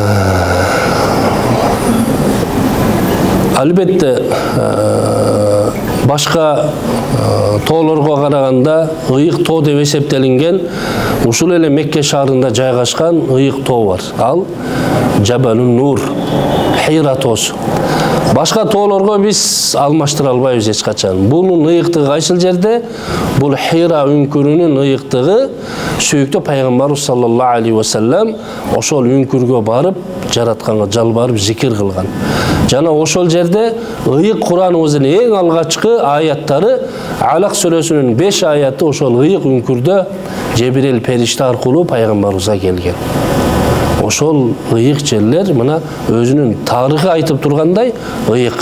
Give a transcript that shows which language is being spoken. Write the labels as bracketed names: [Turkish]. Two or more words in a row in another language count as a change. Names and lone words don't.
[Kyrgyz] Албетте башка тоолорго караганда ыйык тоо деп эсептелинген ушул эле Мекке шаарында жайгашкан ыйык тоо бар. Ал Жабалун Нур, Хира тоосу. Башка тоолорго биз алмаштыра албайбыз эч качан. Бунун ыйыктыгы кайсыл жерде? Бул Хира үңкүрүнүн ыйыктыгы сүйүктүү пайгамбарыбыз [Arabic] صلى الله عليه وسلم [Kyrgyz] ошол үңкүргө барып, жаратканга жалбарып зикир кылган. Жана ошол жерде ыйык Кураныбыздын эң алгачкы аяттары Алак сүрөсүнүн 5 аяты ошол ыйык үңкүрдө Жебирел периште аркылуу пайгамбарыбызга келген. Ошол ыйык жерлер мына өзүнүн тарыхы айтып тургандай ыйык.